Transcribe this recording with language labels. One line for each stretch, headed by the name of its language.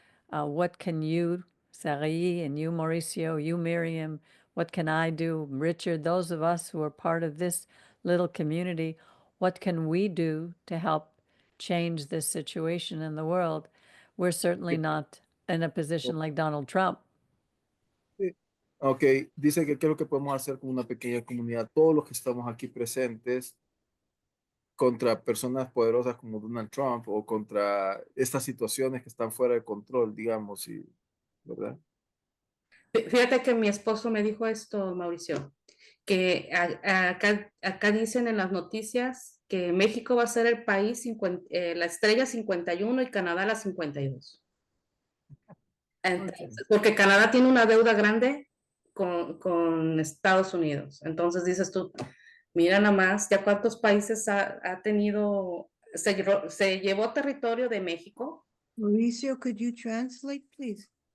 English: What can you, Sari, and you, Mauricio, you, Miriam, what can I do? Richard, those of us who are part of this little community, what can we do to help change this situation in the world? We're certainly not in a position like Donald Trump.
Spanish: Sí. Ok, dice que qué es lo que podemos hacer como una pequeña comunidad, todos los que estamos aquí presentes, contra personas poderosas como Donald Trump o contra estas situaciones que están fuera de control, digamos, ¿verdad? Fíjate que mi esposo me dijo esto, Mauricio, que acá dicen en las noticias que México va a ser el país, la estrella 51 y Canadá la 52. Entonces, porque Canadá tiene una deuda grande con Estados Unidos. Entonces dices tú, mira nada más, ya cuántos países ha tenido, se llevó territorio de México.
English: Mauricio, could you translate, please?